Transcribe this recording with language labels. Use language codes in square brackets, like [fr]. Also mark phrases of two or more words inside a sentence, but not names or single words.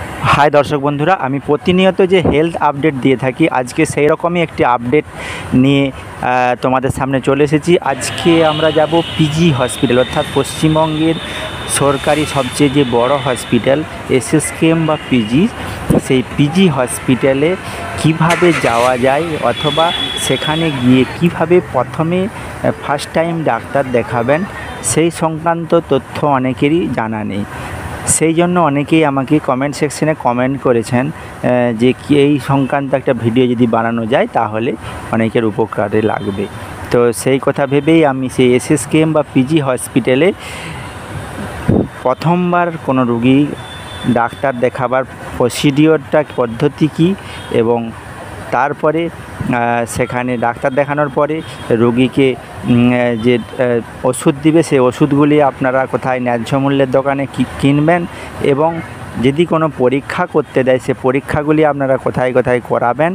[bn] হাই দর্শক বন্ধুরা আমি প্রতিনিয়ত যে [en] health update [bn] দিয়ে থাকি আজকে সেই রকমই একটি আপডেট নিয়ে তোমাদের সামনে চলে এসেছি। আজকে আমরা যাবো পিজি হাসপাতাল অর্থাৎ পশ্চিমবঙ্গের সরকারি সবচেয়ে যে বড় হাসপাতাল এসএসকেএম বা পিজি সেই পিজি হাসপাতালে কিভাবে যাওয়া যায় অথবা সেখানে গিয়ে কিভাবে প্রথমে [en] first time [bn] ডাক্তার দেখাবেন সেই সংক্রান্ত তথ্য অনেকেরই জানা নেই। সেই জন্য অনেকেই আমাকে [en] comment section [bn] কমেন্ট করেছেন যে কি এই সংক্রান্ত একটা ভিডিও যদি বানানো যায় তাহলে অনেকের উপকারে লাগবে। তো সেই কথা ভেবেই আমি সেই এসএসকেএম বা পিজি হসপিটালে প্রথমবার কোনো রোগী ডাক্তার দেখাবার প্রসিডিওরটা পদ্ধতি কী এবং তারপরে সেখানে ডাক্তার দেখানোর পরে রোগীকে যে ওষুধ দিবে সেই ওষুধগুলি আপনারা কোথায় ন্যায্য মূল্যের দোকানে কিনবেন এবং যদি কোনো পরীক্ষা করতে দেয় সে পরীক্ষাগুলি আপনারা কোথায় কোথায় করাবেন।